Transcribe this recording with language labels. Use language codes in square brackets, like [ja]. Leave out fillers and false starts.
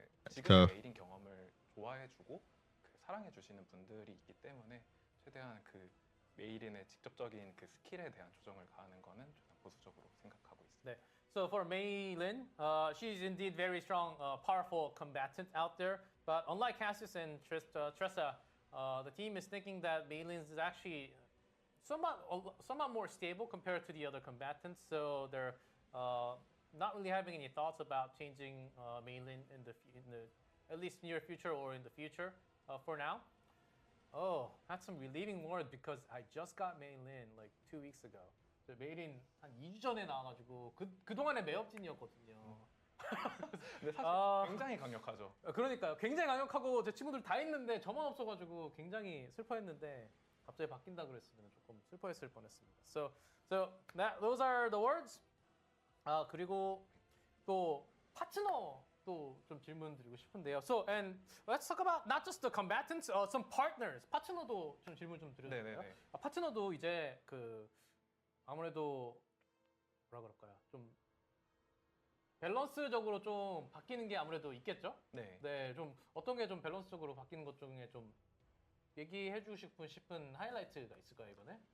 [ko] 지금의 메일인 경험을 좋아해주고 그 사랑해주시는 분들이 있기 때문에 최대한 그 메일인의 직접적인 그 스킬에 대한 조정을 가하는 거는 저는 보수적으로 생각하고 있습니다. 네. [en] So for Mei Lin, she's indeed very strong, powerful combatant out there. But unlike Cassius and Tressa, the team is thinking that Mei Lin is actually somewhat more stable compared to the other combatants. So they're not really having any thoughts about changing Mei Lin in the at least near future or in the future for now. Oh, that's some relieving word because I just got Mei Lin like 2 weeks ago. [ko] 메일인 한 2주 전에 나와가지고 그동안에 매업진이었거든요. 근데 사실 굉장히 강력하죠. 그러니까요. 굉장히 강력하고 제 친구들 다 있는데 저만 없어가지고 굉장히 슬퍼했는데 갑자기 바뀐다 그랬으면 조금 슬퍼했을 뻔했습니다. [en] So those are the words. [ko] 그리고 또 파트너 또 좀 질문 드리고 싶은데요. [en] So and let's talk about not just the combatants, some partners. [ko] 파트너도 좀 질문 좀 드려도 될까요? 파트너도 이제 그 아무래도 뭐라 그럴까요? 좀 밸런스적으로 좀 바뀌는 게 아무래도 있겠죠? 네. 네, 좀 어떤 게 좀 밸런스적으로 바뀌는 것 중에 좀 얘기해 주고 싶은 하이라이트가 있을까요, 이번에?